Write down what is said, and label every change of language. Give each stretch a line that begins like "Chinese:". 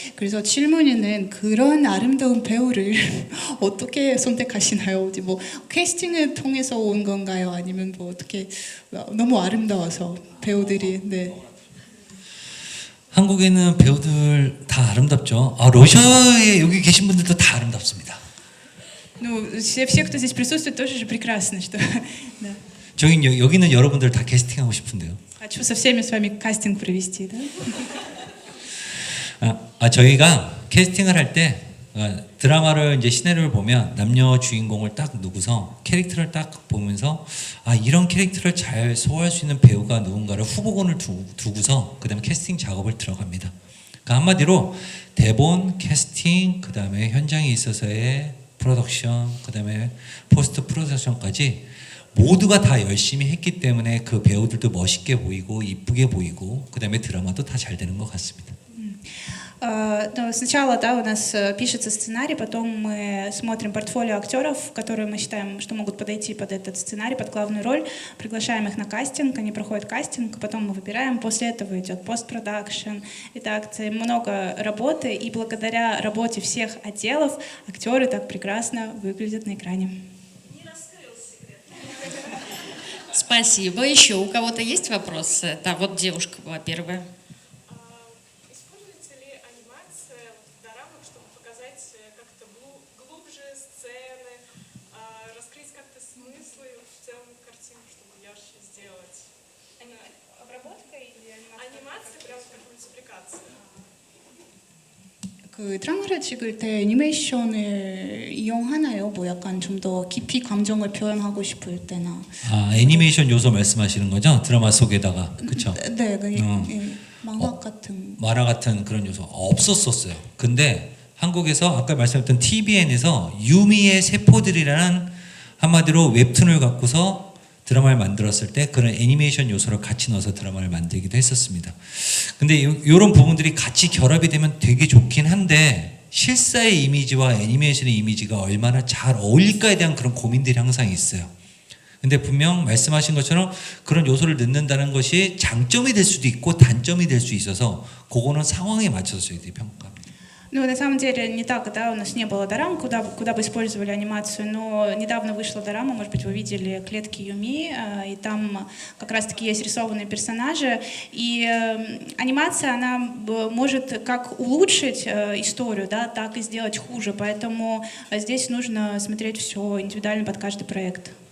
Korean: 그래서 질문에는 그런 아름다운 배우를 어떻게 선택하시나요? 어디 뭐 캐스팅을 통해서 온 건가요? 아니면 뭐 어떻게 너무 아름다워서 배우들이 네. 한국에는 배우들 다 아름답죠. 러시아에 여기 계신 분들도 다 아름답습니다.
Russian: Ну, все, кто здесь присутствует, тоже же прекрасно, что да.
Korean: 여기는 여러분들 다 캐스팅하고 싶은데요.
Russian: Хочу со всеми с вами кастинг провести, да?
Korean: 저희가 캐스팅을 할 때 드라마를 이제 시나리오를 보면 남녀 주인공을 딱 누구서 캐릭터를 딱 보면서 이런 캐릭터를 잘 소화할 수 있는 배우가 누군가를 후보군을 두고서 그다음에 캐스팅 작업을 들어갑니다. 그러니까 한마디로 대본, 캐스팅, 그다음에 현장에 있어서의 프로덕션, 그다음에 포스트 프로덕션까지 모두가 다 열심히 했기 때문에 그 배우들도 멋있게 보이고 이쁘게 보이고 그다음에 드라마도 다 잘 되는 것 같습니다.
Russian: Но сначала, да, у нас пишется сценарий, потом мы смотрим портфолио актеров, которые мы считаем, что могут подойти под этот сценарий, под главную роль, приглашаем их на кастинг, они проходят кастинг, потом мы выбираем, после этого идет постпродакшн. Итак, много работы, и благодаря работе всех отделов актеры так прекрасно выглядят на экране. Спасибо. Еще у кого-то есть вопросы? Да, вот девушка была первая. Используется ли анимация в дорамах, чтобы показать как-то глубже сцены, раскрыть как-то смыслы в целом картину, чтобы ярче сделать? Обработка или Animация прям как мультипликация.
Korean: 그 드라마를 찍을 때 애니메이션을 이용하나요? 뭐 약간 좀 더 깊이 감정을 표현하고 싶을 때나. 애니메이션 요소 말씀하시는 거죠? 드라마 속에다가 그렇죠? 네, 만화 같은. 만화 같은 그런 요소 없었었어요. 근데 한국에서 아까 말씀드렸던 TVN에서 유미의 세포들이라는 한마디로 웹툰을 갖고서 드라마를 만들었을 때 그런 애니메이션 요소를 같이 넣어서 드라마를 만들기도 했었습니다. 근데 이런 부분들이 같이 결합이 되면 되게 좋긴 한데 실사의 이미지와 애니메이션의 이미지가 얼마나 잘 어울릴까에 대한 그런 고민들이 항상 있어요. 근데 분명 말씀하신 것처럼 그런 요소를 넣는다는 것이 장점이 될 수도 있고 단점이 될 수 있어서 그거는 상황에 맞춰서 저희들이 평가합니다.
Russian: Ну, на самом деле, не так, да, у нас не было дорам, куда бы использовали анимацию, но недавно вышла дорама, может быть, вы видели «Клетки Юми», и там как раз-таки есть рисованные персонажи, и анимация, она может как улучшить историю, да, так и сделать хуже, поэтому здесь нужно смотреть все индивидуально под каждый проект.